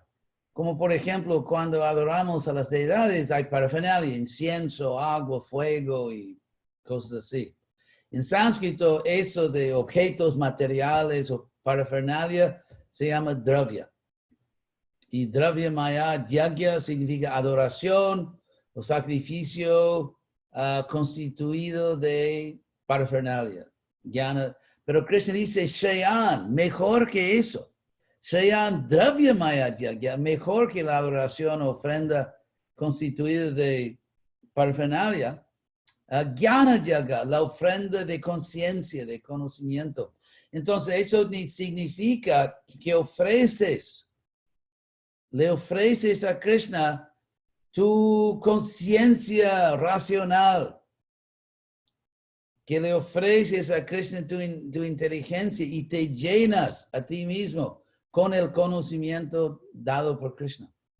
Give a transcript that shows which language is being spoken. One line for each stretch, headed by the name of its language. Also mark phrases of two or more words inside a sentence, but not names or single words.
Spanish: Como por ejemplo, cuando adoramos a las deidades, hay parafernalia, incienso, agua, fuego y cosas así. En sánscrito, eso de objetos materiales o parafernalia se llama dravya. Y
Sanskrit: द्रव्य मय यज्ञ
Spanish: significa adoración o sacrificio constituido de parafernalia. Pero Krishna dice, Shayan, mejor que eso.
Sanskrit: श्रेयान् द्रव्य मय यज्ञ,
Spanish: mejor que la adoración o ofrenda constituida de parafernalia.
Sanskrit: ज्ञान यज्ञ,
Spanish: la ofrenda de conciencia, de conocimiento. Entonces, eso significa que le ofreces a Krishna tu conciencia racional, que le ofreces a Krishna tu inteligencia y te llenas a ti mismo con el conocimiento dado por Krishna.